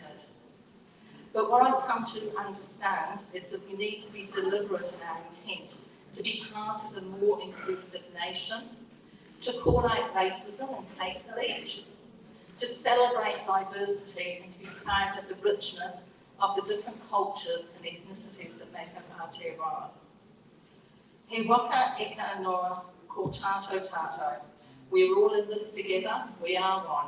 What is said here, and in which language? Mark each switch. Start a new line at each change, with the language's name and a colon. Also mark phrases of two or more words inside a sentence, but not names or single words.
English: But what I've come to understand is that we need to be deliberate in our intent to be part of a more inclusive nation, to call out racism and hate speech, to celebrate diversity and to be proud of the richness of the different cultures and ethnicities that make up Aotearoa.
Māori: He waka eka noa ko tātou tātou.
English: We're all in this together, we are one.